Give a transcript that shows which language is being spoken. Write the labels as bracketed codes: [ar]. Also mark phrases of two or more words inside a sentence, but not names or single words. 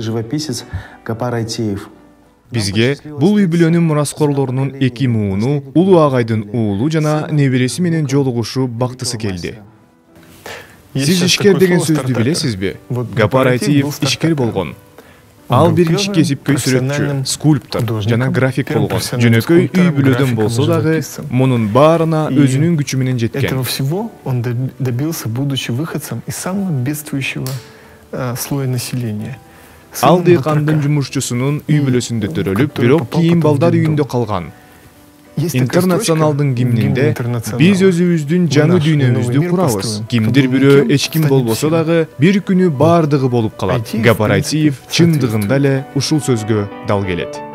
[ky] Бизге бул үй-бүлөнүн мураскорлорунун 2 мууну, улуу агайдын уулу жана небереси менен жолугушуу бактысы келди. Сиз ишкер деген сөздү билесизби? Гапар Айтиев ишкер болгон. Ал биринчи кесипкөй сүрөтчү, скульптор жана график болгон. Жөнөкөй үй-бүлөдөн болсо дагы мунун баарына өзүнүн күчү менен жеткен. [ru] Этого всего он добился, будучи выходцем из самого бедствующего слоя населения. [ky] Ал дыйкандын жумушчусунун үй-бүлөсүндө төрөлүп, бирок кийин балдар үйүндө калган. Интернационалдын гимнинде биз өзүбүздүн жаңы дүйнөбүздү курабыз. Кимдир бирөө эч ким болбосо дагы бир күнү баардыгы болуп калат. Гапар Айтиев чындыгында эле ушул сөзгө дал келет.